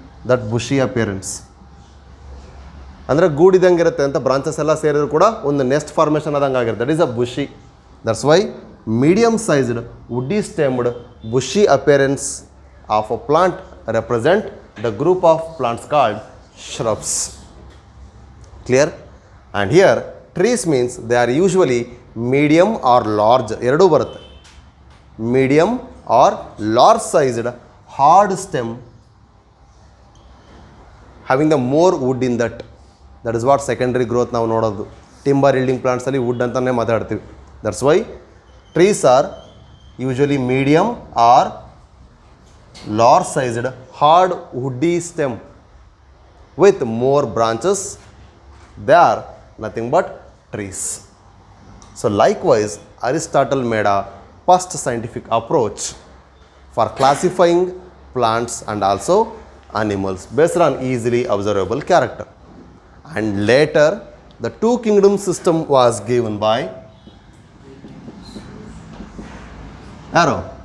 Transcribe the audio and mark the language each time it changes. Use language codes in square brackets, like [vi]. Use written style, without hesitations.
[en] that bushy appearance [kn] ಅಂದರೆ ಗೂಡಿದಂಗೆ ಇರುತ್ತೆ ಅಂತ. ಬ್ರಾಂಚಸ್ ಎಲ್ಲ ಸೇರಿದ್ರು ಕೂಡ ಒಂದು ನೆಸ್ಟ್ ಫಾರ್ಮೇಷನ್ ಆದಂಗೆ ಆಗಿರುತ್ತೆ. [en] That is a bushy. That's why medium sized woody stemmed bushy appearance of a plant represent the group of plants called shrubs. Clear? And here trees means they are usually medium or large. [kn] ಎರಡೂ ಬರುತ್ತೆ. [en] Medium or large sized hard stem having the more wood in that. That is what secondary growth [kn] ನಾವು ನೋಡೋದು. Timber ಇಲ್ಡಿಂಗ್ ಪ್ಲಾಂಟ್ಸಲ್ಲಿ wood ಅಂತಲೇ ಮಾತಾಡ್ತೀವಿ. [en] That's why trees are usually medium or large sized hard woody stem with more branches. They are nothing but trees. So likewise Aristotle made a first scientific approach for classifying plants and also animals based on easily observable character. And later the two kingdom system was given by ಯಾರು?